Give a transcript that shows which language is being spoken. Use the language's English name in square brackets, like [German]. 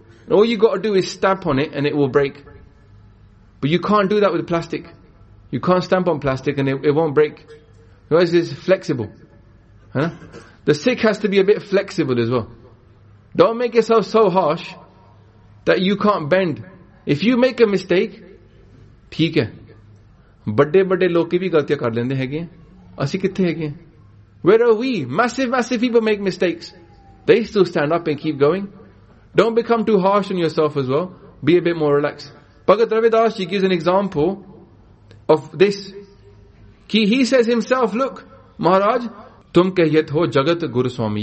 [English] And all you got to do is stamp on it and it will break. But you can't do that with plastic. You can't stamp on plastic and it won't break. Because it's flexible. The Sikh has to be a bit flexible as well. Don't make yourself so harsh that you can't bend. If you make a mistake, [Punjabi] ਠੀਕ ਹੈ. Birthday birthday ਲੋਕੀ ਭੀ ਗਲਤੀਆਂ ਕਰ ਲੈਂਦੇ ਹੈ ਗਏ। ਅਸੀ ਕਿੱਥੇ ਹੈ ਗਏ? [English] Where are we? Massive people make mistakes. They still stand up and keep going. Don't become too harsh on yourself as well. Be a bit more relaxed. Bhagat Ravidas Ji gives an example of this. He says himself, look, Maharaj, [Punjabi] tum kahiyat ho jagat guru swami.